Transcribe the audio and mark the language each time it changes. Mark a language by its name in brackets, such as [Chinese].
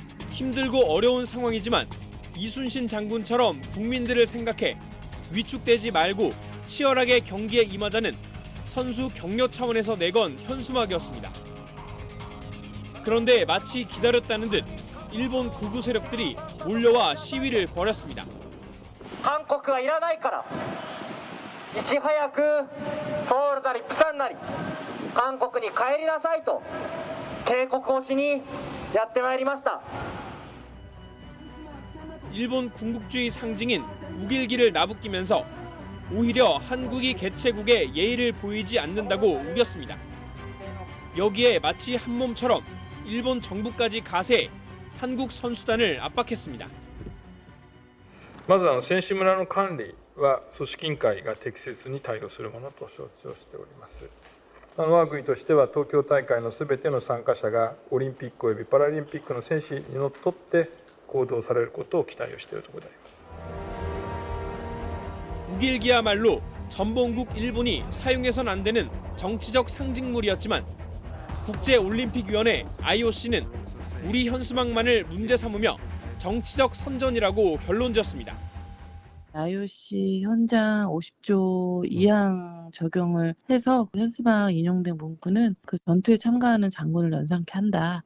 [Korean] 힘들고 어려운 상황이지만 이순신 장군처럼 국민들을 생각해 위축되지 말고 치열하게 경기에 임하자는 선수 격려 차원에서 내건 현수막이었습니다. 그런데 마치 기다렸다는 듯 일본 극우 세력들이 몰려와 시위를 벌였습니다. [Japanese] 韓国はいらないからいち早くソウルなりプサンなり韓国に帰りなさいと警告をしにやってまいりました。 [Korean] 일본 군국주의 상징인 우길기를 나부끼면서 오히려 한국이 개최국에 예의를 보이지 않는다고 우겼습니다. 여기에 마치 한 몸처럼 일본 정부까지 가세해 한국 선수단을 압박했습니다. [Japanese] まず選手村の管理は組織委員会が適切に対応するものと承知をしております。我が国としては東京大会のすべての参加者がオリンピックおよびパラリンピックの選手にのっとって行動されることを期待をしているところであります。 [Korean] 우길기야말로 전범국 일본이 사용해선 안 되는 정치적 상징물이었지만 국제올림픽위원회 IOC는 우리 현수막만을 문제 삼으며 정치적 선전이라고 결론지었습니다. IOC 현장 50조 2항 적용을 해서 현수막 인용된 문구는 그 전투에 참가하는 장군을 연상케 한다.